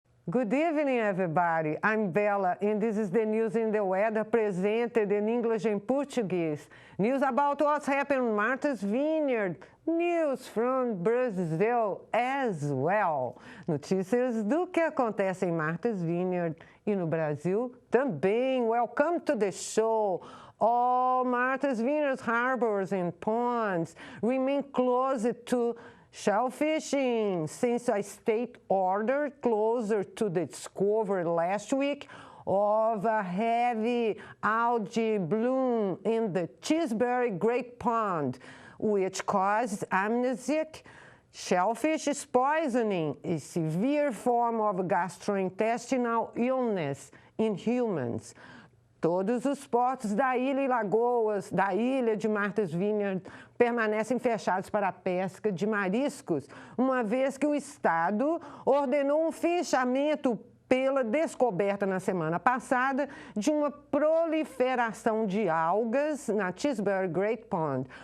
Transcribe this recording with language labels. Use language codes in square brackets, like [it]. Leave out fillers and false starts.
[en] Good evening, everybody. I'm Bella, and this is the news in the weather presented in English and Portuguese. News about what's happened in Martha's Vineyard. News from Brazil as well. [pt] Notícias do que acontece em Martha's Vineyard e no Brasil também. [en] Welcome to the show. All Martha's Vineyard's harbors and ponds remain closed to shellfishing since a state order closer to the discovery last week of a heavy algae bloom in the Tilbury Great Pond, which caused amnesic shellfish poisoning, a severe form of gastrointestinal illness in humans. [pt] Todos os portos da ilha e lagoas da ilha de Martha's Vineyard permanecem fechados para a pesca de mariscos, uma vez que o Estado ordenou um fechamento pela descoberta na semana passada de uma proliferação de algas na Tilbury Great Pond,